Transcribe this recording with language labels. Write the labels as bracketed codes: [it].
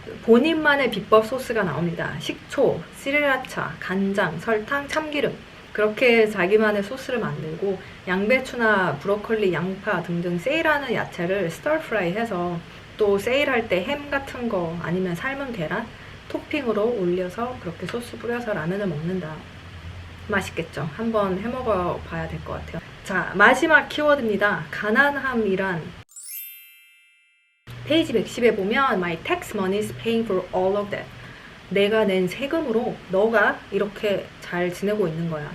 [ko] 본인만의 비법 소스가 나옵니다. 식초, 스리라차, 간장, 설탕, 참기름, 그렇게 자기만의 소스를 만들고 양배추나 브로콜리, 양파 등등 세일하는 야채를 스터프라이 해서 또 세일할 때 햄 같은 거 아니면 삶은 계란 토핑으로 올려서 그렇게 소스 뿌려서 라면을 먹는다. 맛있겠죠? 한번 해먹어 봐야 될 것 같아요. 자, 마지막 키워드입니다. 가난함이란. 페이지 110에 보면 [en] My tax money is paying for all of that. [ko] 내가 낸 세금으로 너가 이렇게 잘 지내고 있는 거야.